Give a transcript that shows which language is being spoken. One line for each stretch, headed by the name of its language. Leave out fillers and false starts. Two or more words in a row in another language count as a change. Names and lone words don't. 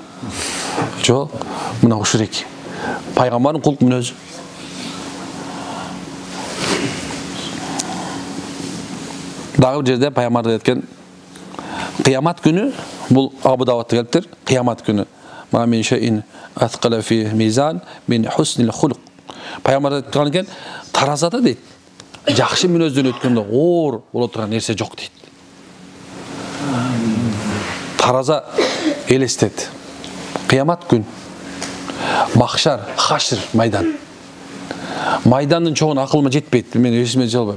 Kyrgyz: Жок, мына ушул эки. Пайгамбардын кулк мүнөзү. Дагы бир жерде пайгамбар айткен, кыямат күнү, бул Абу Давудта келиптир, кыямат күнү.
Arabic: ما من شيء أثقل في الميزان من حسن الخلق.
Kyrgyz: Пайгамбар айткан экен, таразада дейт, жакшы мүнөздөн өткөндө оор боло турган нерсе жок дейт. Тараза элестет. Кыямат күн. Махшар, хашр, майдан. Майдандын чоңун акылыма жетпейт, мен өсүмө жалбайм.